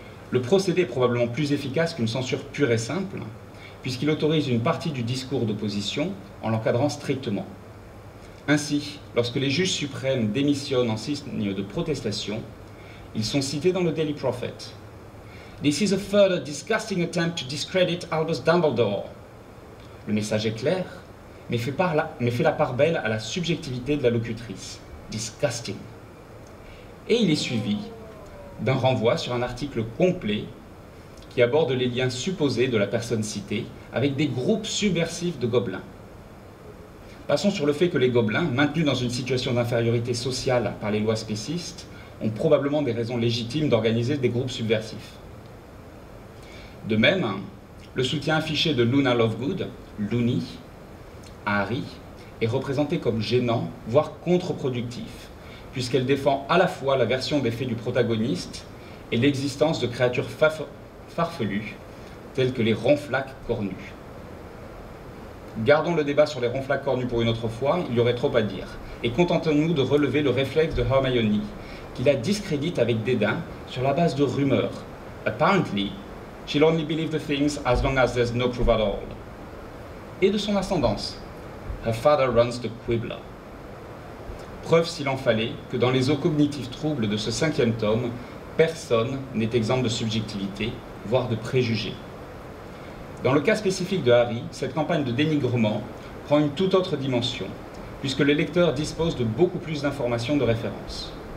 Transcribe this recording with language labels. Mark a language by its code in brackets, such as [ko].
[fr] Le procédé est probablement plus efficace qu'une censure pure et simple, puisqu'il autorise une partie du discours d'opposition en l'encadrant strictement. Ainsi, lorsque les juges suprêmes démissionnent en signe de protestation, ils sont cités dans le Daily Prophet. [en] This is a further disgusting attempt to discredit Albus Dumbledore. [fr] Le message est clair, mais fait la part belle à la subjectivité de la locutrice. Disgusting. Et il est suivi d'un renvoi sur un article complet qui aborde les liens supposés de la personne citée avec des groupes subversifs de gobelins. Passons sur le fait que les gobelins, maintenus dans une situation d'infériorité sociale par les lois spécistes, ont probablement des raisons légitimes d'organiser des groupes subversifs. De même, le soutien affiché de Luna Lovegood, Loony, à Harry, est représenté comme gênant, voire contre-productif, puisqu'elle défend à la fois la version des faits du protagoniste et l'existence de créatures farfelues, telles que les ronflaques cornus. Gardons le débat sur les ronflaques cornus pour une autre fois, il y aurait trop à dire, et contentons-nous de relever le réflexe de Hermione, qui la discrédite avec dédain sur la base de rumeurs. [en] Apparently, she'll only believe the things as long as there's no proof at all. [fr] Et de son ascendance. [en] Her father runs the Quibbler. [fr] Preuve s'il en fallait que dans les eaux cognitives troubles de ce 5e tome, personne n'est exempt de subjectivité, voire de préjugés. Dans le cas spécifique de Harry, cette campagne de dénigrement prend une toute autre dimension, puisque le lecteur dispose de beaucoup plus d'informations de référence.